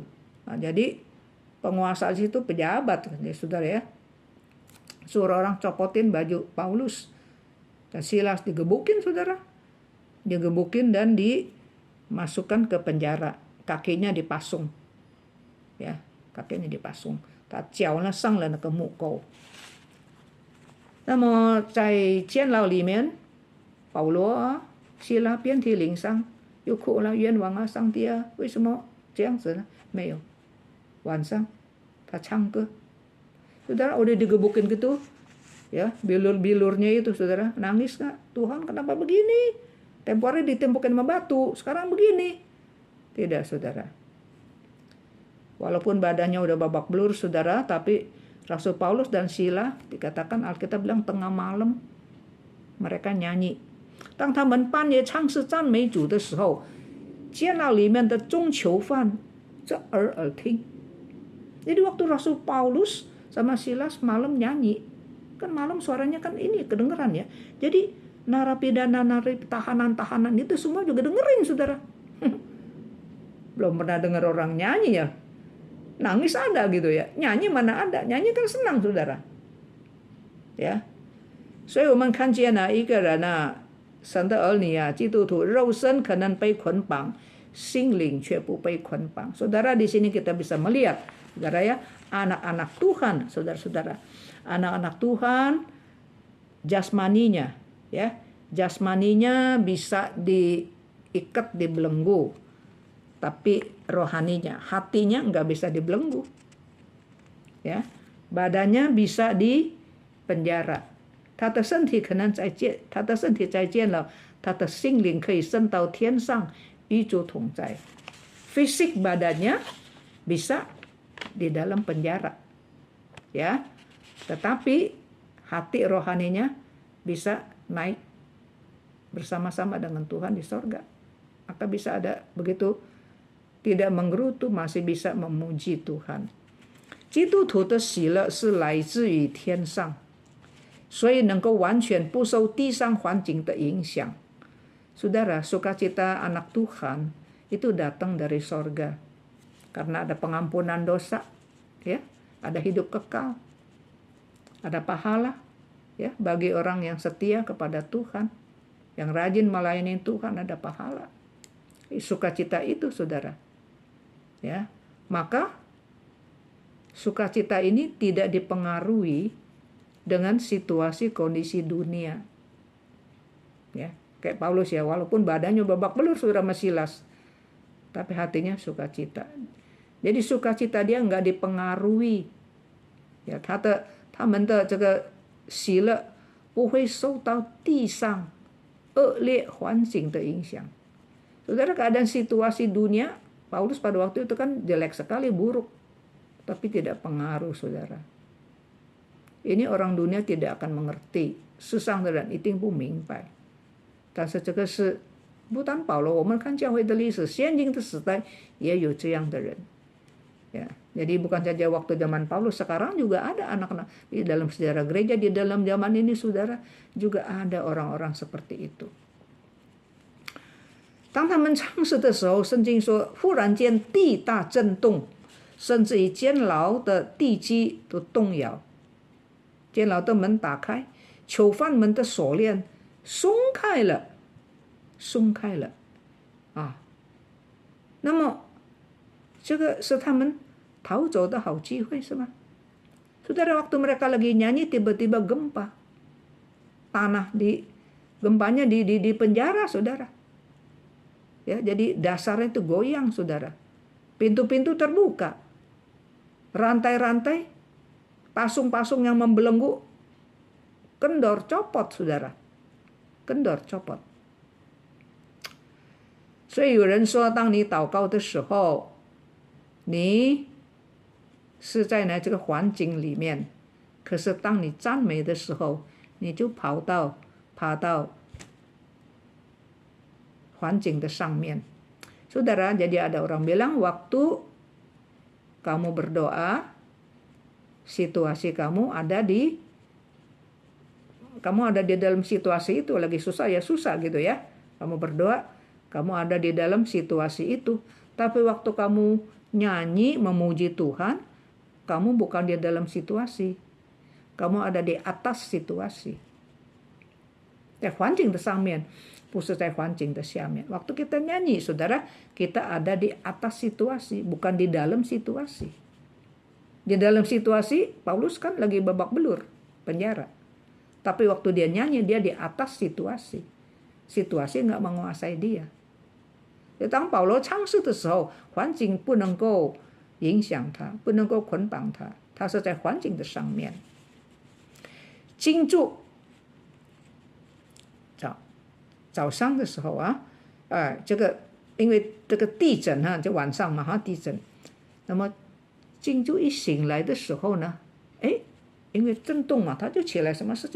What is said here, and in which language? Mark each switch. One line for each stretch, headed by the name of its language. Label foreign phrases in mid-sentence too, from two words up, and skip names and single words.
Indonesian: Nah, jadi penguasa di situ pejabat, ya, saudara ya. Suruh orang copotin baju Paulus dan Silas, digebukin, saudara. Digebukin dan dimasukkan ke penjara. Kakinya dipasung. Ya, kakinya dipasung.
Chinese: 他脚呢上了那个木钩。那么在监牢里面，保罗啊、希拉遍体鳞伤，又哭了，冤枉啊，上帝啊，为什么这样子呢？没有。晚上他唱歌。
Indonesian: Saudara, udah digebukin gitu, ya, bilur-bilurnya itu, saudara, nangis nggak? Tuhan, kenapa begini? Tempo hari ditempukin sama batu, sekarang begini. Tidak, saudara. Walaupun badannya udah babak belur, saudara, tapi Rasul Paulus dan Sila, dikatakan Alkitab bilang tengah malam mereka nyanyi.
Chinese: 当他们半夜唱诗赞美主的时候，监牢里面的众囚犯侧耳听。
Indonesian: Jadi waktu Rasul Paulus sama Silas malam nyanyi, kan malam suaranya kan ini kedengeran ya. Jadi narapidana, tahanan itu semua juga dengerin, saudara. Belum pernah dengar orang nyanyi ya. Nangis ada gitu ya, nyanyi mana ada, nyanyi kan senang, saudara. Ya.
Chinese: 所以我们看见一个人神的儿女基督徒肉身可能被捆绑，心灵却不被捆绑。
Indonesian: Saudara, di sini kita bisa melihat, saudara ya, anak-anak Tuhan, saudara-saudara. Anak-anak Tuhan jasmaninya, ya. Jasmaninya bisa diikat, dibelenggu. Tapi rohaninya, hatinya enggak bisa dibelenggu. Ya. Badannya bisa dipenjara.
Chinese: 他的身体可能在监，他的身体在监牢，他的心灵可以升到天上，与主同在。
Indonesian: Fisik badannya bisa di dalam penjara, ya. Tetapi hati rohaninya bisa naik bersama-sama dengan Tuhan di sorga. Maka bisa ada begitu, tidak menggerutu, masih bisa memuji Tuhan.
Chinese: 基督徒的喜乐是来自于天上。所以能够完全不受地上环境的影响.
Indonesian: Saudara, sukacita anak Tuhan itu datang dari sorga. Karena ada pengampunan dosa, ya, ada hidup kekal, ada pahala, ya, bagi orang yang setia kepada Tuhan, yang rajin melayani Tuhan ada pahala. sukacita itu, saudara. Ya, maka sukacita ini tidak dipengaruhi dengan situasi kondisi dunia. Ya, kayak Paulus ya, walaupun badannya babak belur saudara Silas, tapi hatinya sukacita. Jadi sukacita dia nggak dipengaruhi. Ya,
Chinese: 他们的这个喜乐不会受到地上恶劣环境的影响。
Indonesian: Saudara, keadaan situasi dunia, Paulus pada waktu itu kan jelek sekali, buruk. Tapi tidak pengaruh, saudara. Ini orang dunia tidak akan mengerti.
Chinese: 世上的人一定不明白。但是这个是不单保罗，我们看教会的历史，现今的时代也有这样的人。
Indonesian: Ya, jadi bukan saja waktu zaman Paulus, sekarang juga ada anak-anak di dalam sejarah gereja, di dalam zaman ini saudara juga ada orang-orang seperti itu.
Chinese: 当他们唱诗的时候，圣经说忽然间地大震动，甚至于监牢的地基都动摇，监牢的门打开，囚犯们的锁链松开了啊。那么这个是他们逃走的好机会，是吗？
Indonesian: Saudara, waktu mereka lagi nyanyi tiba-tiba gempa. Gempanya di penjara, saudara. Ya, jadi dasarnya itu goyang, saudara. Pintu-pintu terbuka. Rantai-rantai, pasung-pasung yang membelenggu kendor copot, saudara. Kendor copot.
Chinese: 所以有人说，当你祷告的时候，你是在这个环境里面，可是当你赞美的时候，你就爬到环境的上面。
Indonesian: Saudara, jadi ada orang bilang waktu kamu berdoa, situasi kamu ada di dalam situasi itu, lagi susah ya susah gitu ya. Kamu berdoa, kamu ada di dalam situasi itu. Tapi waktu kamu nyanyi memuji Tuhan, kamu bukan di dalam situasi. Kamu ada di atas situasi.
Chinese: 在环境的上面，不是在环境的下面。
Indonesian: Waktu kita nyanyi, saudara, kita ada di atas situasi, bukan di dalam situasi. Di dalam situasi, Paulus kan lagi babak belur, penjara. Tapi waktu dia nyanyi, dia di atas situasi. Situasi nggak menguasai dia.
Chinese: 当保罗唱诗的时候，环境不能够影响他，不能够捆绑他，他是在环境的上面。经住早上的时候啊，这个因为这个地震哈，就晚上嘛哈地震，那么经住一醒来的时候呢，因为震动嘛，他就起来，什么事情？